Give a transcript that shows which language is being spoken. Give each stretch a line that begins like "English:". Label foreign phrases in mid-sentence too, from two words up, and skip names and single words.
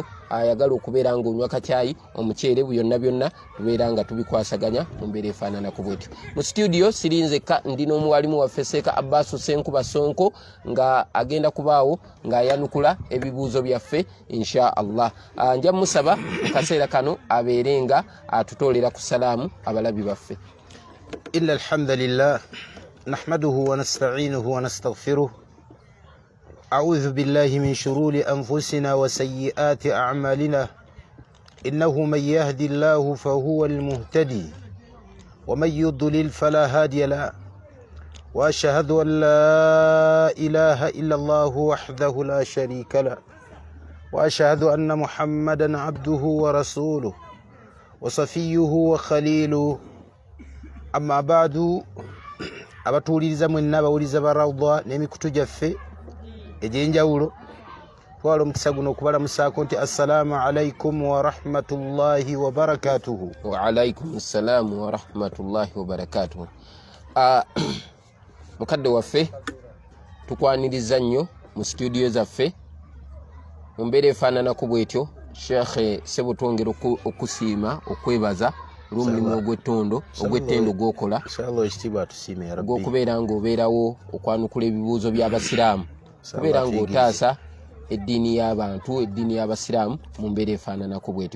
Ganda: Ayagala okubeera ng'onywa kacaayi omuceere byonna tubeera nga tubikwasaganya mu mbeera efaananako bwetyo. Mu studio sirinzeka ndina omuwalimu waffe Seeka Abbas Senkuba Sonko nga agenda kubaawo ng'ayanukula ebibuuzo byaffe
Arabic: إن شاء الله.
Ganda: Nja musaba mu kaseera kano abeere nga atutoolera ku salaamu abalabi baffe.
Arabic: إن الحمد لله نحمده ونستعينه ونستغفره أعوذ بالله من شرور أنفسنا وسيئات أعمالنا إنه من يهدي الله فهو المهتدي ومن يضلل فلا هادي له وأشهد أن لا إله إلا الله وحده لا شريك له وأشهد أن محمدا عبده ورسوله وصفيه وخليله.
Ganda: Amma baadu abatuuliriza mwenna abawuliza ba Rawda n'emikutu gyaffe egy'enjawulo twala omukisa guno okubalamusaako nti
Arabic: السلام عليكم ورحمة الله وبركاته. وعليكم السلام ورحمة الله وبركاته.
Ganda: Mukadde waffe tukwaniriza nnyo mu studio zaffe mu mbeera efaananako bwetyo. Sheikh Sebutongera okusiima okwebaza olw'omulimu ogw'ettendo gw'okola gw'okubeera ng'obeerawo okwanukula ebibuuzo by'abasiraamu, kubeera ng'otaasa eddiini y'abantu, eddiini y'abasiraamu mu mbeera efaananako bwetyo.